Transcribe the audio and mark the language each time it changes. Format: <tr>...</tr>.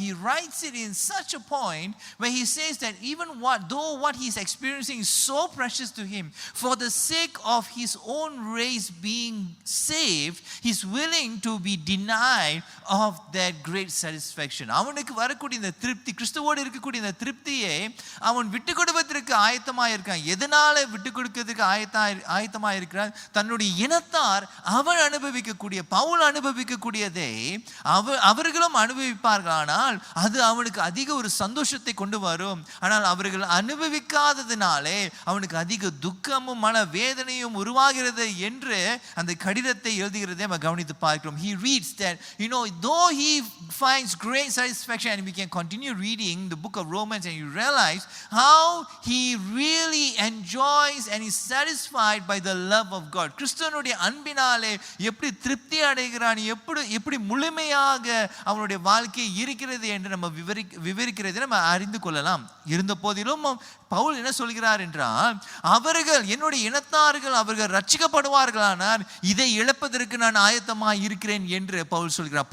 <en>He writes it in such a point where he says that even though what he is experiencing is so precious to him, for the sake of his own race being saved, he is willing to be denied of that great satisfaction.</en> <ta>அவனுக்கு வரக்கூடிய இந்த திருப்தி, கிறிஸ்துவோடு இருக்கக்கூடிய இந்த திருப்தியை அவன் விட்டு கொடுப்பதற்கு ஆயத்தமாக இருக்கான். எதனால விட்டு கொடுக்கிறதுக்கு ஆயத்தமாக இருக்கிறான்? தன்னுடைய இனத்தார் அவன் அனுபவிக்கக்கூடிய பவுல் அனுபவிக்கக்கூடியதை அவர்களும் அனுபவிப்பார்கள். ஆனால் அது அவனுக்கு அதிக ஒரு சந்தோஷத்தை கொண்டு வரும். ஆனால் அவர்கள் அனுபவிக்காததினாலே அவனுக்கு அதிக துக்கமும் மன வேதனையும் உருவாகிறது என்று அந்த கடிதத்தை எழுதுகிறதை நம்ம கவனித்து பார்க்கிறோம்.</ta> <en>He reads that, though he finds great satisfaction, and we can continue reading the book of Romans and you realize how he really enjoys and is satisfied by the love of God.</en> <ta>கிறிஸ்துவனுடைய அன்பினாலே எப்படி திருப்தி அடைகிறான், எப்படி முழுமையாக அவனுடைய வாழ்க்கை இருக்கிறது என்று நம்ம விவரிக்கிறதை நம்ம அறிந்து கொள்ளலாம். இருந்த போதிலும் பவுல் என்ன சொல்கிறார் என்றால், அவர்கள் என்னுடைய இனத்தார்கள் அவர்கள் ரட்சிக்கப்படுவார்களானால் இதை இழப்பதற்கு நான் ஆயத்தமாக இருக்கிறேன் என்று பவுல் சொல்கிறார்.</ta>